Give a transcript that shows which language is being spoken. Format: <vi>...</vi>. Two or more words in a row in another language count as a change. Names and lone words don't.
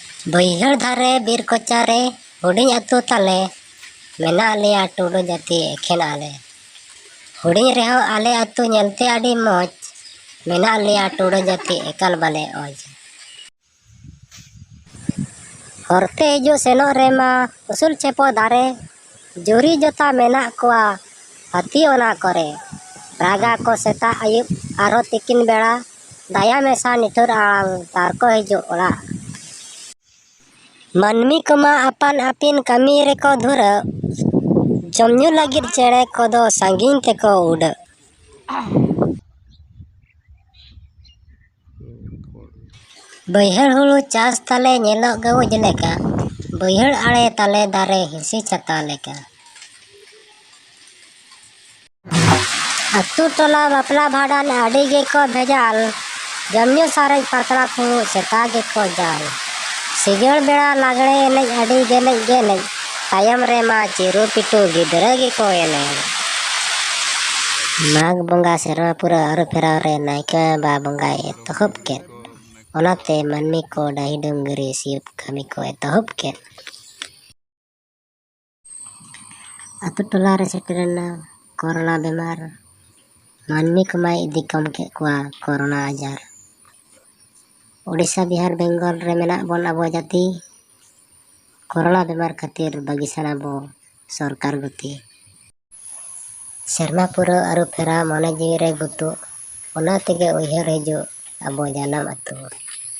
<sat>बैहड़ धारे बीर कोचारे हुडिंग अतु ताले मेना लिया टुडू जाति एखेन आले हुडिंग रेहो आले अतु नेलते आडी मौज मेना लिया टुडू जाति एकाल बाले ओज हरते हिजु सेनो रेमा उसूल चेपो दारे जुरी जोता मेना कोआ हाथी ओना करे रागा को सेता आयुब आरो तिकिन बेड़ा दाया मेसा निठुर आंग तार को हिजु ओड़ा मनमी कमा अपन आपिन कमी रेको धुर जमन्यू लगिर चेड़े कोदो संगीन तेको उड़ बैहड़ हुलू चास ताले नेलो गवज लेका बैहड़ आड़े ताले दारे हिसी छता लेका अतु टोला बापला भाड़ान आड़ी गेको भेजाल जमन्यू सारे पातला को सेता गेको जाल सिगड़ बेड़ा लागड़े एनेज आड़ी गेनेज गेनेज तायम रेमा चिरू पिटू गिदरा गेको एने माघ बंगा सेरमा पूरा अरु फेराव रे नायका बा बंगा एतहब केत ओनाते मनमी को डाही डुंगरी सियुप कमी को एतहब केत अतु टोला रे सेटरना कोरोना बेमार मनमी को माय इदी कम के कुआ कोरोना आजार ओडिशा बिहार बेंगल रे मेना बोन अबो जाति कोरोना बेमार खातिर बागिसाना बो सरकार गुती सेरमा पूरा अरु फेरा मने जीवी रे गुतु ओना तेगे उयहर हिजु अबो जानम अतु।</sat>